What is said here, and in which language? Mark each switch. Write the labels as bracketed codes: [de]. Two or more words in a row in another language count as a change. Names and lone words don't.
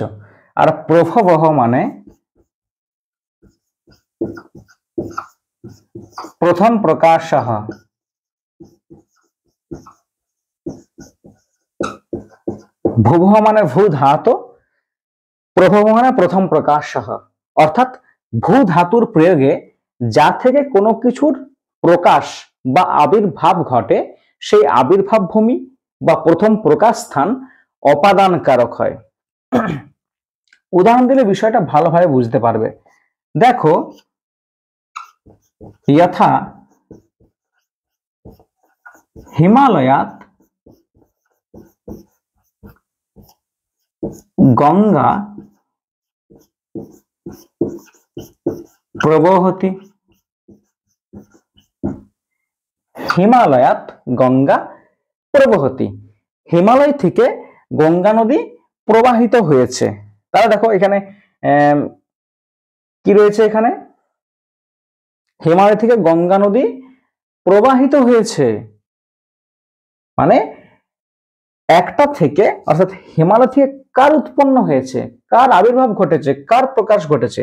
[bn] আর প্রভবঃ মানে প্রথম প্রকাশঃ। ভূবঃ মানে ভূ ধাতু, প্রভব মানে প্রথম প্রকাশঃ। অর্থাৎ ভূ ধাতুর প্রয়োগে যা থেকে কোনো কিছুর প্রকাশ বা আবির্ভাব ঘটে সেই আবির্ভাব ভূমি বা প্রথম প্রকাশ স্থান উপাদান কারক হয়। উদাহরণ দিলে বিষয়টা ভালোভাবে বুঝতে পারবে। [sa] देखो यथा हिमालयात गंगा प्रवहति। हिमालयात गंगा प्रवहति। [bn] हिमालय থেকে গঙ্গা নদী প্রবাহিত হয়েছে। তাহলে দেখো এখানে কি রয়েছে, এখানে হিমালয় থেকে গঙ্গা নদী প্রবাহিত হয়েছে মানে একটা থেকে, অর্থাৎ হিমালয় থেকে কার উৎপন্ন হয়েছে, কার আবির্ভাব ঘটেছে, কার প্রকাশ ঘটেছে?